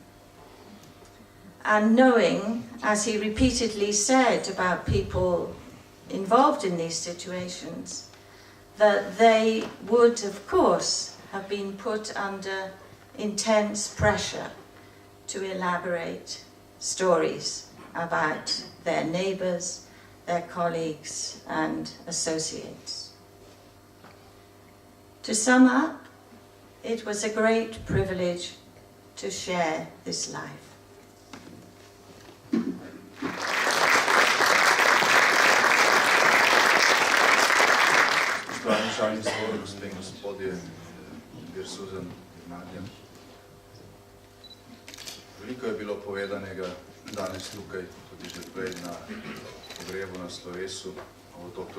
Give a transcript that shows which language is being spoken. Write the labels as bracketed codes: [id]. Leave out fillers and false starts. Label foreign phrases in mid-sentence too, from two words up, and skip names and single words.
[en] And knowing, as he repeatedly said about people involved in these situations, that they would, of course, have been put under intense pressure to elaborate stories about their neighbors, their colleagues, and associates. To sum up, it was a great privilege to share this life. [sl] Spoštovani člani zbora, gospe in gospodje, dear Susan, Nadia. Veliko je bilo povedanega danes tukaj, tudi že prej na pogrebu, na slovesu o dr.